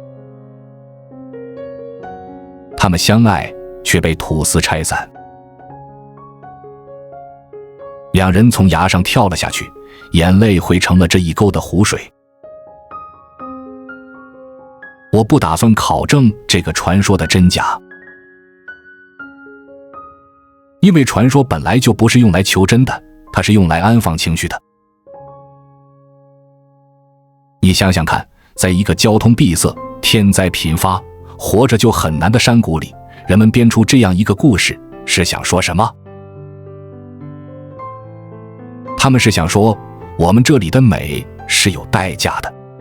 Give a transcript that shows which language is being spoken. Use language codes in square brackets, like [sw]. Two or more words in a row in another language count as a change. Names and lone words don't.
[zh] 他們相愛，卻被土司拆散。2人從崖上跳了下去，眼淚匯成了這一溝的湖水。我不打算考證這個傳說的真假，因為傳說本來就不是用來求真的，它是用來安放情緒的。你想想看，在一個交通閉塞、天災頻發、活着就很難的山谷裡，人們編出這樣一個故事，是想說什麼？他們是想說，我們這裡的美是有代價的。